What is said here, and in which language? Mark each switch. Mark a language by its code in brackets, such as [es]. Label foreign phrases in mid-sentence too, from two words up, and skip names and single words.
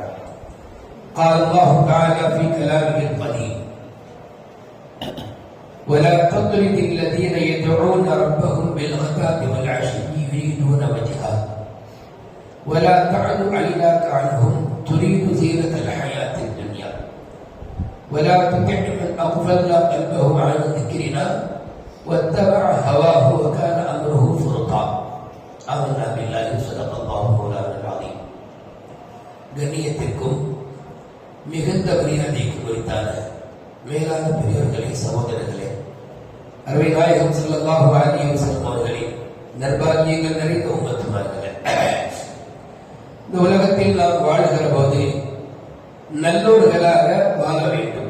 [ar] قال الله تعالى في كلامه القديم: ولا تطرد الذين يدعون ربهم بالغداة والعشي يريدون وجهه ولا تعد عيناك عنهم تريد زينة الحياة الدنيا ولا تطع من أغفلنا قلبه عن ذكرنا واتبع هواه وكان أمره فرطا. آمنا بالله صدق الله مولانا العظيم. [ta] கண்ணியத்திற்கும் மிகுந்த மரியாதைக்கும் உரித்தான மேலான பெரியவர்களே, சகோதரர்களே, அருமை நாயகம் [ar] صلى الله عليه وسلم [ta] அவர்களின் நற்பாக்கியங்கள் நிறைந்த உம்மத்துமார்களே, இந்த உலகத்தில் நாம் வாழுகிற போது நல்லோர்களாக வாழ வேண்டும்.